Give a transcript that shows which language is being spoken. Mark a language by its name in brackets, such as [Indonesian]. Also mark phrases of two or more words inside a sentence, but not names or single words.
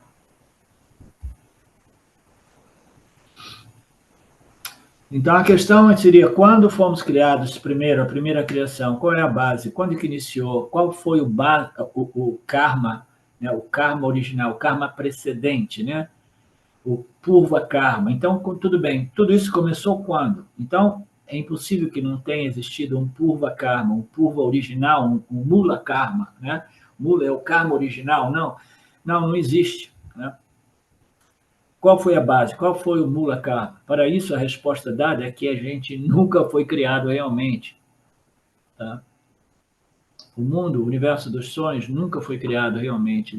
[Portuguese] Então, a questão seria, quando fomos criados primeiro, a primeira criação, qual é a base? Quando que iniciou? Qual foi o karma, né? O karma original, o karma precedente, né? O [Sanskrit] purva karma. [Portuguese] Então, tudo bem, tudo isso começou quando? Então, é impossível que não tenha existido um [Sanskrit] purva karma, [Portuguese] um purva original, um [Sanskrit] mula karma, [Portuguese] né? Mula é o karma original? Não existe, né? Qual foi a base? Qual foi o [Sanskrit] mula karma? [Portuguese] Para isso, a resposta dada é que a gente nunca foi criado realmente, tá? O mundo, o universo dos sonhos, nunca foi criado realmente.